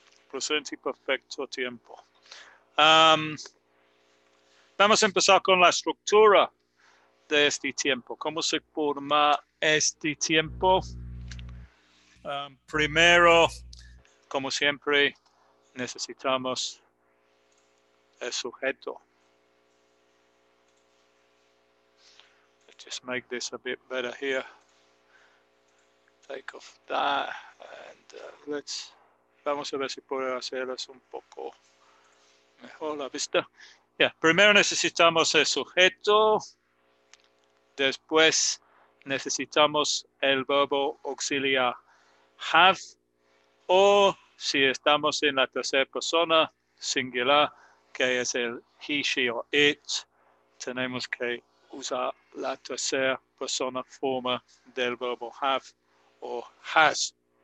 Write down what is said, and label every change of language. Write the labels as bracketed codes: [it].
[es] Presente perfecto tiempo. Vamos a empezar con la estructura de este tiempo. ¿Cómo se forma este tiempo? Primero, como siempre, necesitamos el sujeto. [en] Let's just make this a bit better here. Take off that and [es] vamos a ver si puedo hacerlo un poco mejor la vista. Primero necesitamos el sujeto, después necesitamos el verbo auxiliar have, o si estamos en la tercera persona singular, que es el he, she o it, tenemos que usar la tercera persona forma del verbo have o has.